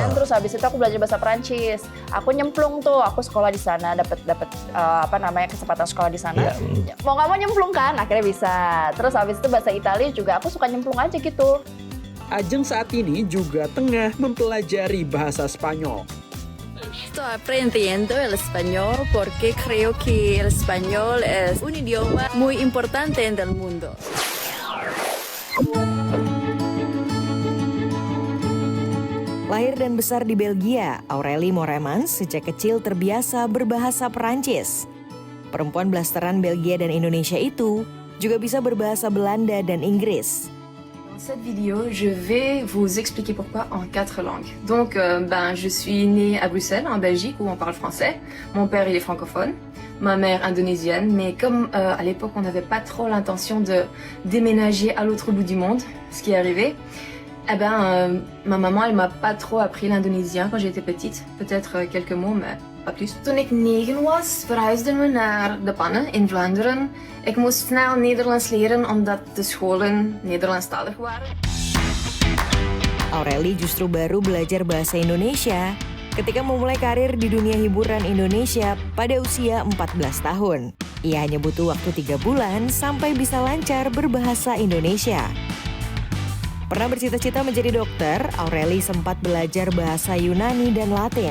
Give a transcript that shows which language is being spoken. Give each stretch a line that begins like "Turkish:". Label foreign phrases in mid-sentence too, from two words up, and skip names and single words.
Indonesian: Terus habis itu aku belajar bahasa Prancis. Aku nyemplung tuh. Aku sekolah di sana, dapat kesempatan sekolah di sana. Yeah. Mau nggak mau nyemplung kan, akhirnya bisa. Terus habis itu bahasa Italia juga aku suka nyemplung aja gitu. Ajeng saat ini juga tengah mempelajari bahasa Spanyol.
Spanish: Estoy aprendiendo el español porque creo que el español es un idioma muy importante en el mundo.
Indonesian: Lahir dan besar di Belgia, Aurélie Moermans sejak kecil terbiasa berbahasa Perancis. Perempuan blasteran Belgia dan Indonesia itu juga bisa berbahasa Belanda dan Inggris.
French: Dans cette vidéo, je vais vous expliquer pourquoi en 4 langues. Donc, je suis née à Bruxelles, en Belgique, où on parle français. Mon père, il est francophone. Ma mère indonésienne, mais comme à l'époque, on n'avait pas trop l'intention de déménager à l'autre bout du monde, ce qui est arrivé, ma maman, elle m'a pas trop appris l'indonésien quand j'étais petite. Peut-être quelques mots, mais pas plus.
Dutch: Toen ik 9 was, verhuisden we naar De Panne in Vlaanderen. Ik moest snel Nederlands leren omdat de scholen Nederlandstalig waren.
Indonesian: Aurélie justru baru belajar bahasa Indonesia ketika memulai karir di dunia hiburan Indonesia pada usia 14 tahun. Ia hanya butuh waktu 3 bulan sampai bisa lancar berbahasa Indonesia. Pernah bercita-cita menjadi dokter, Aurélie sempat belajar bahasa Yunani dan Latin.